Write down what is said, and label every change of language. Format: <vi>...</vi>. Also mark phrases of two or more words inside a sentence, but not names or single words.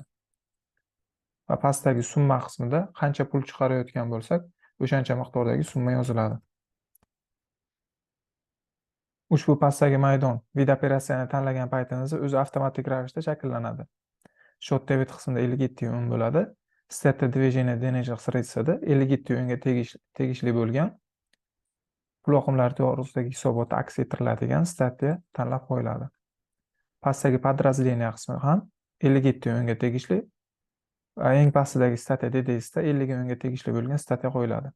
<uz>Va pastdagi summa qismida qancha pul chiqarayotgan bo'lsak, o'shancha miqdordagi summa yoziladi. Ushbu pastdagi maydon vid operatsiyani tanlagan paytimizda o'zi avtomatik ravishda shakllanadi.</uz> <ru>Счёт дебет</ru> <uz>qismida 57 o'yin bo'ladi. State</uz> <ru>движения денежных средствda</ru> <uz>57 o'yinga tegishli bo'lgan pul oqimlari to'g'risidagi hisobot aks ettiriladigan statya tanlab qo'yiladi. Pastdagi подразделение qismi ham 57 o'yinga tegishli va eng pastdagi statya DDSda 50 o'yinga tegishli bo'lgan statya qo'yiladi.</uz>